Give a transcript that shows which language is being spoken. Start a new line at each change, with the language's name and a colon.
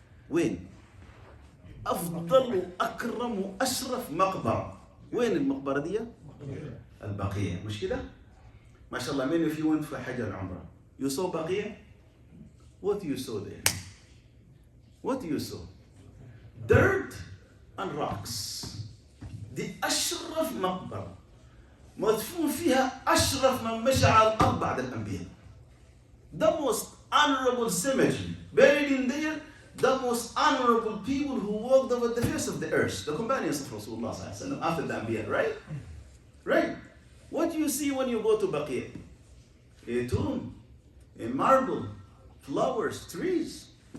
Arabic: وين؟ أفضل وأكرم وأشرف مقبرة. وين المقبرة دي؟ البقيع. مش كده؟ ما شاء الله.
English: many of you went for Hajj and Umrah. You saw بقيع? What you saw there? What you saw? Dirt and rocks.
Arabic: دي أشرف مقبرة. مدفون فيها أشرف من مشى على الأرض بعد الأنبياء.
English: The most honorable cemetery. Buried in there, the most honorable people who walked over the face of the earth. The companions of Rasulullah after the Anbiya, right? Right. What do you see when you go to Baqi'? A tomb, a marble, flowers, trees.